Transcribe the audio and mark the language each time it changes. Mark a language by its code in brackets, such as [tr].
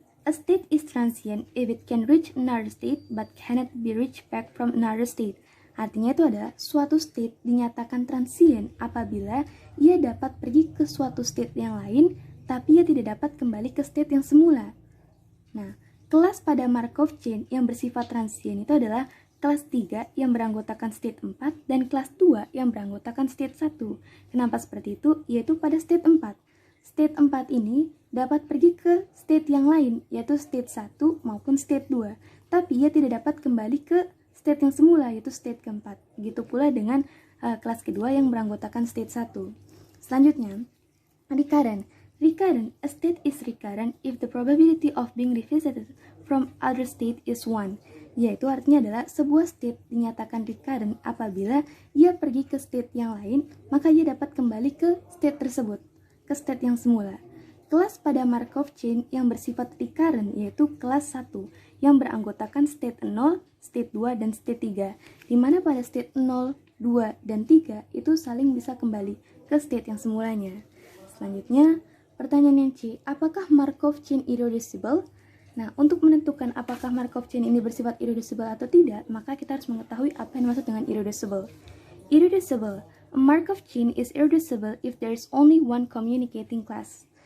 [en] A state is transient if it can reach another state but cannot be reached back from another state. [id] Artinya itu adalah suatu state dinyatakan transient apabila ia dapat pergi ke suatu state yang lain tapi ia tidak dapat kembali ke state yang semula. Nah, kelas pada Markov chain yang bersifat transient itu adalah kelas 3 yang beranggotakan state 4 dan kelas 2 yang beranggotakan state 1. Kenapa seperti itu? Yaitu pada state 4. State 4 ini dapat pergi ke state yang lain, yaitu state 1 maupun state 2. Tapi ia tidak dapat kembali ke state yang semula, yaitu state keempat. Begitu pula dengan kelas kedua yang beranggotakan state 1. Selanjutnya, recurrent. [en] Recurrent, a state is recurrent if the probability of being revisited from other state is 1. [id] Yaitu artinya adalah sebuah state dinyatakan recurrent apabila ia pergi ke state yang lain, maka ia dapat kembali ke state tersebut, ke state yang semula. Kelas pada Markov chain yang bersifat recurrent yaitu kelas 1 yang beranggotakan state 0, state 2, dan state 3, di mana pada state 0, 2, dan 3 itu saling bisa kembali ke state yang semulanya. Selanjutnya, pertanyaan yang C, apakah Markov chain irreducible? Nah, untuk menentukan apakah Markov chain ini bersifat irreducible atau tidak, maka kita harus mengetahui apa yang dimaksud dengan irreducible. [en] Irreducible, a Markov chain is irreducible if there is only one communicating class.